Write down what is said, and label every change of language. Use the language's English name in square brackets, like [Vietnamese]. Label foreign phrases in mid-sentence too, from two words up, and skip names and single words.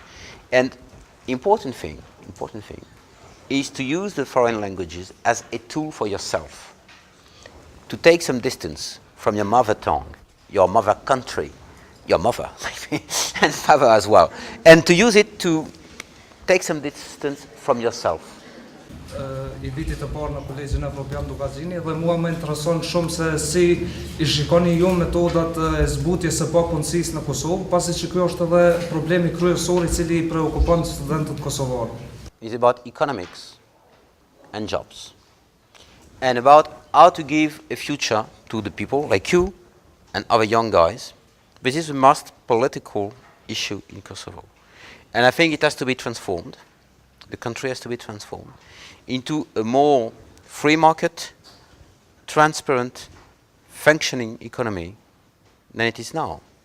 [English] And important thing is to use the foreign languages as a tool for yourself, to take some distance from your mother tongue, your mother country, your mother, and father as well, and to use it to take some distance from yourself. [Albanian] I vitit të parë në Kolegjin Evropian Dukagjini dhe mua më intereson shumë se si I shikoni ju metodat e zbutjes së papunësisë në Kosovë, pasi që kjo është edhe problemi kryesor I cili I preokupon studentët kosovarë. [English] It's about economics and jobs, and about how to give a future to the people like you and other young guys. This is the most political issue in Kosovo. And I think it has to be transformed. The country has to be transformed into a more free market, transparent, functioning economy than it is now.